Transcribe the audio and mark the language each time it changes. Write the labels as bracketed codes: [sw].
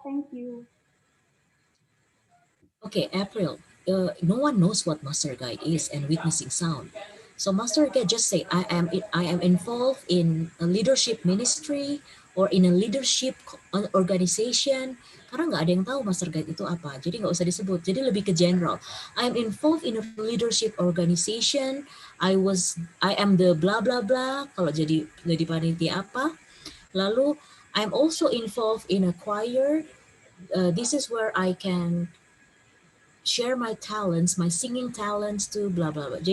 [en] Thank you. Okay, April. No one knows what master guide is and witnessing sound. So master guide just say I am involved in a leadership ministry or in a leadership organization. [id] Karena nggak ada yang tahu master guide itu apa, jadi nggak usah disebut. Jadi lebih ke general. [en] I am involved in a leadership organization. I am the blah blah blah. [id] Kalau jadi panitia apa. Lalu [en] I'm also involved in a choir. This is where I can share my talents, my singing talents to blah blah blah.